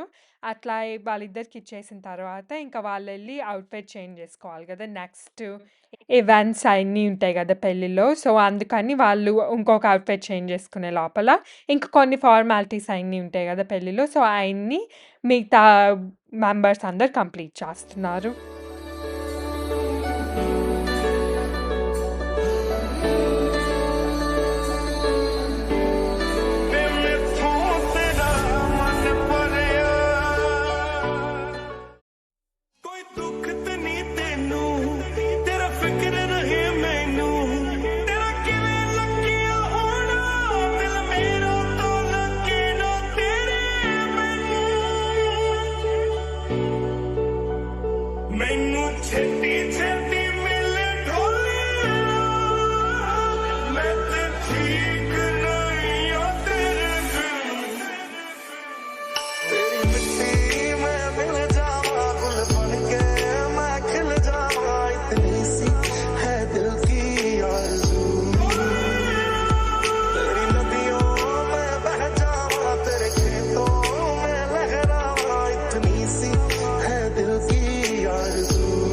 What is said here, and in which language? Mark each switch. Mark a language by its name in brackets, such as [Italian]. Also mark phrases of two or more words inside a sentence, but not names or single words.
[Telugu] అట్లా వాళ్ళిద్దరికి ఇచ్చేసిన తర్వాత ఇంకా వాళ్ళెళ్ళి [English] outfit change [Telugu] చేసుకోవాలి గదా! [English] next events [Telugu] అయన్నీ ఉంటాయి గదా! పెళ్ళిలో. సో, అందుకని వాళ్ళు ఇంకొక [English] outfit change [Telugu] చేసుకునే లోపల ఇంక కొన్ని ఫార్మాలిటీస్ అయన్నీ ఉంటాయి గదా! పెళ్ళిలో. సో, అయన్నీ మిగతా మెంబర్స్ అందరూ కంప్లీట్ చేస్తున్నారు. [Punjabi] ਕੋਈ ਦੁੱਖ ਤੇ ਨਹੀਂ ਤੈਨੂੰ ਤੇਰਾ ਫਿਕਰ ਰਹੇ ਮੈਨੂੰ ਤੇਰਾ ਕਿਵੇਂ ਲੱਗਿਆ ਹੋਣਾ ਦਿਲ ਮੇਰਾ ਤੋਂ ਲੱਗੇ ਨਾ ਤੇਰੇ ਮੈਨੂੰ ਛੇਤੀ ਛੇਤੀ ਮਿਲ ਢੋਲਿਆ ਮੈਂ ਤੇ ਠੀਕ ਨਹੀਂ ਆ ਤੇਰੇ ਬਿਨ [Hindi] तेरी मिट्टी में मिल जावा गुल बन के मैं खिल जावा इतनी सी है दिल की आरज़ू तेरी नदियों में बह जावा तेरे खेतों में लहरावा इतनी सी है दिल की आरज़ू